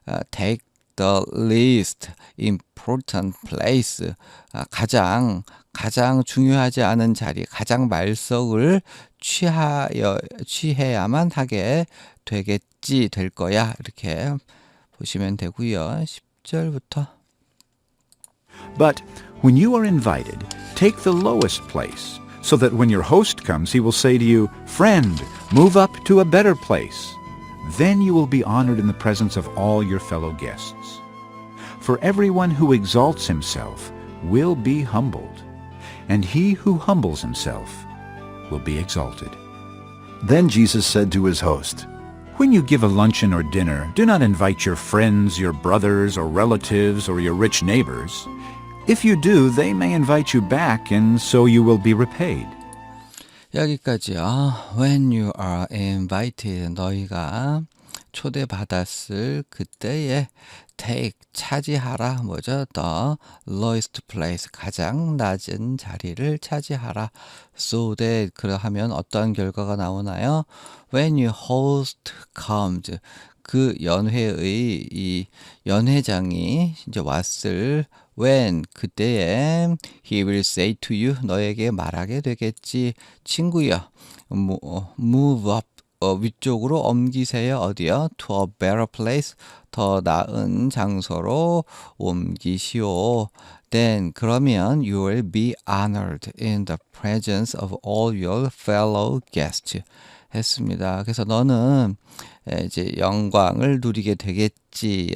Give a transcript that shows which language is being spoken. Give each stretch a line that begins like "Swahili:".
English: take the least important place,
Korean: 가장 중요하지 않은 자리, 가장 말석을 취해야만 하게 되겠지, 될 거야. 이렇게 보시면 되고요. 10절부터.
English: But when you are invited, take the lowest place, so that when your host comes, he will say to you, "Friend, move up to a better place." Then you will be honored in the presence of all your fellow guests. For everyone who exalts himself will be humbled, and he who humbles himself will be exalted. Then Jesus said to his host, When you give a luncheon or dinner, do not invite your friends, your brothers or relatives, or your rich neighbors. If you do, they may invite you back, and so you will be repaid.
Korean: 여기까지요.
English: When you are invited,
Korean: 너희가 초대받았을 그때에
English: take,
Korean: 차지하라. 뭐죠?
English: The lowest place,
Korean: 가장 낮은 자리를 차지하라.
English: So that,
Korean: 그러하면 어떤 결과가 나오나요?
English: When your host comes,
Korean: 그 연회의 이 연회장이 이제 왔을
English: when
Korean: 그때에
English: he will say to you
Korean: 너에게 말하게 되겠지. 친구여,
English: move up
Korean: 위쪽으로 옮기세요. 어디요?
English: To a better place
Korean: 더 나은 장소로 옮기시오.
English: Then
Korean: 그러면
English: you will be honored in the presence of all your fellow guests.
Korean: 했습니다. 그래서 너는 이제 영광을 누리게 되겠지.